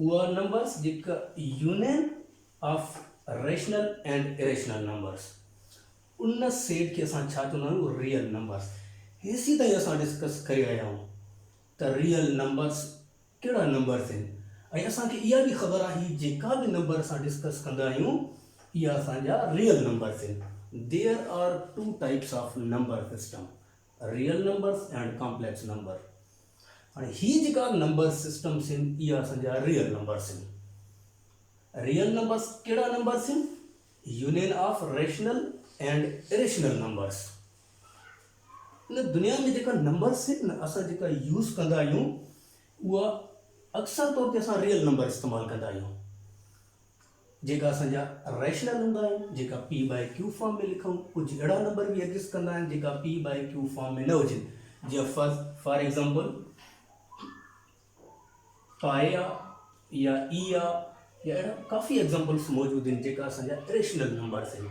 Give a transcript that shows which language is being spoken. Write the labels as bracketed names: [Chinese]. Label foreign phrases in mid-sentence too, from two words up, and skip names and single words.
[Sindhi] उहा नंबर्स जेका [English] union of rational and irrational numbers, [Sindhi] उन सेट खे असां छा चवंदा आहियूं? [English] real numbers. [Sindhi] हेसी ताईं असां डिस्कस करे आया आहियूं त [English] real numbers [Sindhi] कहिड़ा नंबर्स आहिनि। ऐं असांखे इहा बि ख़बर आहे जेका बि नंबर असां डिस्कस कंदा आहियूं इहा असांजा [English] real numbers [Sindhi] आहिनि। [English] there are 2 types of number system, real numbers and complex number. [Sindhi] हाणे ही जेका [English] number systems [Sindhi] आहिनि इहा असांजा [English] real numbers [Sindhi] आहिनि। [English] real numbers [Sindhi] कहिड़ा नंबर्स आहिनि? [English] union of rational and irrational numbers. [Sindhi] इन दुनिया में जेका नंबर्स आहिनि न असां जेका यूज़ कंदा आहियूं उहा अक्सर तौर ते असां [English] real number [Sindhi] इस्तेमालु कंदा आहियूं, जेका असांजा रेशनल हूंदा आहिनि, जेका P/Q फॉर्म में लिखूं। कुझु अहिड़ा नंबर बि एग्ज़िस्ट कंदा आहिनि जेका P/Q फॉर्म में न हुजनि, जीअं [English] for example [Sindhi] पाए आहे या ई आहे, या अहिड़ा काफ़ी एग्ज़ाम्पल्स मौजूदु आहिनि जेका असांजा [English] irrational numbers [Sindhi] आहिनि।